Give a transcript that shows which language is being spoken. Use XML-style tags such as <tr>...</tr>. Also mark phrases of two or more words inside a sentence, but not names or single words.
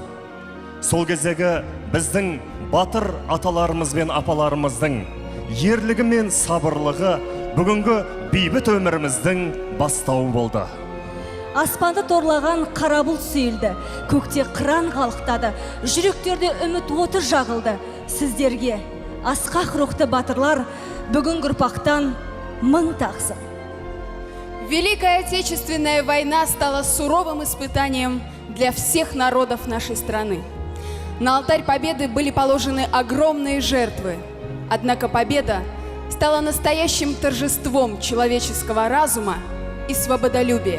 <kk>Сол кездегі біздің батыр аталарымыз бен апаларымыздың ерлігі мен сабырлығы бүгінгі бейбіт өміріміздің бастауы болды. Аспанды торлаған қара бұлт сейілді, көкте қыран қалықтады, жүректерде үміт оты жағылды. Сіздерге, асқақ рухты батырлар, бүгінгі ұрпақтан мың тағзым.</kk> <ru>Великая Отечественная война стала суровым испытанием для всех народов нашей страны. На алтарь победы были положены огромные жертвы. Однако победа стала настоящим торжеством человеческого разума и свободолюбия.</ru>